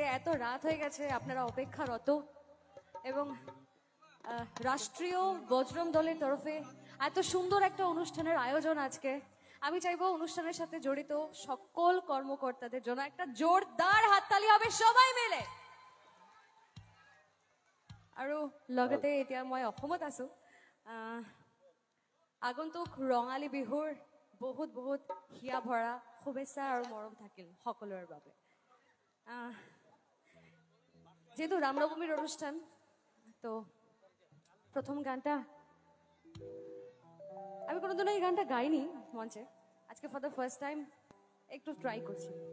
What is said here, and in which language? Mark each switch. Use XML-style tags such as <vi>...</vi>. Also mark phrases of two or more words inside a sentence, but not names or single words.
<bn>এত রাত হয়ে গেছে আপনারা অপেক্ষারত এবং রাষ্ট্রীয় বজরং দলের তরফে এত সুন্দর একটা অনুষ্ঠানের আয়োজন আজকে আমি চাইবো অনুষ্ঠানের সাথে জড়িত সকল কর্মকর্তাদের জন্য একটা জোরদার হাততালি হবে সবাই মিলে</bn> <as>আৰু লগতে এতিয়া মই অসমত আছো আগন্তুক ৰঙালী বিহুৰ বহুত বহুত হিয়া ভৰা শুভেচ্ছা আৰু মৰম থাকিল সকলোৰে বাবে</as> <bn>যেহেতু রামনবমীর অনুষ্ঠান তো প্রথম গানটা আমি কোনোদিন এই গানটা গাইনি মঞ্চে আজকে</bn> <en>for the first time</en> <bn>একটু ট্রাই করছি</bn>